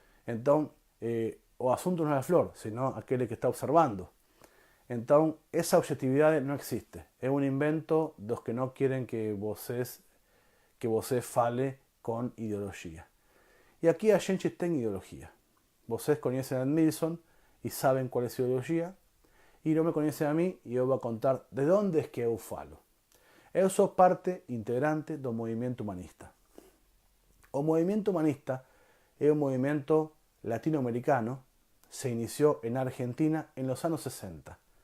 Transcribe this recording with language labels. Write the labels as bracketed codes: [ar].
[pt] Então, [es] o assunto no es la flor, sino aquel que está observando. [pt] Então, [es] esa objetividad no existe. Es un invento de los que no quieren que [pt] você fale [es] con ideología. Y aquí [pt] a gente tem [es] ideología. [pt] Vocês [es] conocen a Edmilson y saben cuál es su ideología. Y no me conocen a mí y yo voy a contar de dónde es que [pt] eu falo. Eu sou parte integrante do movimiento humanista. O [es] movimiento humanista es un movimiento latinoamericano, se inició en Argentina en los años 60.